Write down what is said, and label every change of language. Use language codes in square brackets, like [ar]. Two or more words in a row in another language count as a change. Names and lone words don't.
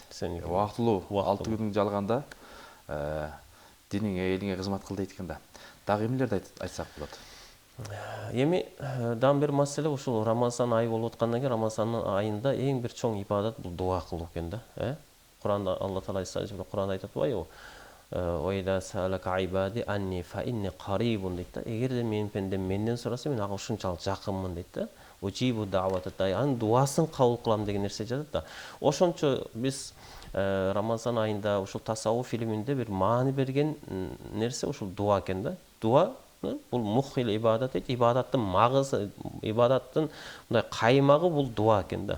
[ky] Убактылуу 6 күн жалганда диниңе, элиңе кызмат кыл дейт экен да. Дагы эмнелерди айтсак болот? Эми дагы бир маселе ушул Рамазан айы болуп аткандан кийин Рамазан айында эң бир чоң ибадат бул дуа кылуу экен да. Куранда Алла Таала Куранда айтып атпайбы? [ar] وإذا سألك عبادي عني فإني قريب [ky] дейт да. Эгерде менин пендем менден сураса, мен ага ушунчалык жакынмын дейт да. [ar] أجيب دعوة الداع, [ky] анын дуасын кабыл кылам деген нерсе жатат да. Ошончо биз Рамазан айында ушул тасаввуф илиминде бир маани берген нерсе ушул дуа экен да. Дуа бул мухил ибадат дейт. Ибадаттын магызы, ибадаттын мындай каймагы бул дуа экен да.